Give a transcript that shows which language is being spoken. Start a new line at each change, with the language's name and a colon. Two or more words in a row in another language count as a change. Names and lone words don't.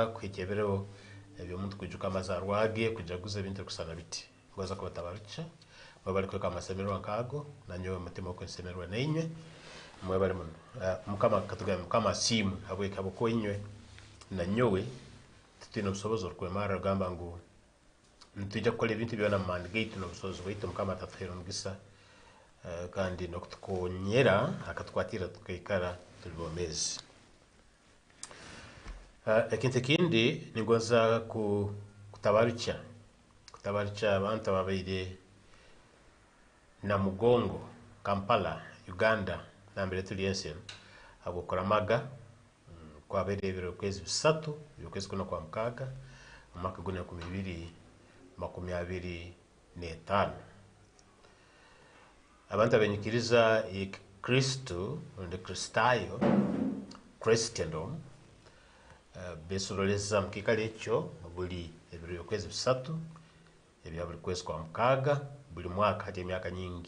Tooro: kwekebero ebyomuntu kwijuka amazarwa ge kujaguza ebintu kusana biti ngoza kubatabarukya mwebali kweka amasemererwa nkago nanyowe umutima okwensemererwa nainywe mwebali muno mukama katugamba mukama simu habweka boko inywe nanyowe tutino busobozi okwemara rugamba ngu ntujja kukola ebintu byona mumandi gaitu n'obusobozi bwaitu mukama atatuheera omugisa kandi nokutukonyera akatukwatira tukaikara tuli bomezi. Ekintu ekindi ningoza kutabarukya abantu ababaire Namugongo, Kampala, Uganda nambere tuli ensi abokoramaga kwabaire ebiro kwezi 3 by'okwezi kuno kwa mukaaga omwaka guno 2025 abantu abenyikiriza Kristo ndi Kristayo Christendom besoroleza mukikale ekyo buli ebiro kwezi 3 ebya buli kwezi kwa mukaaga buli mwaka hati emyaka nyingi.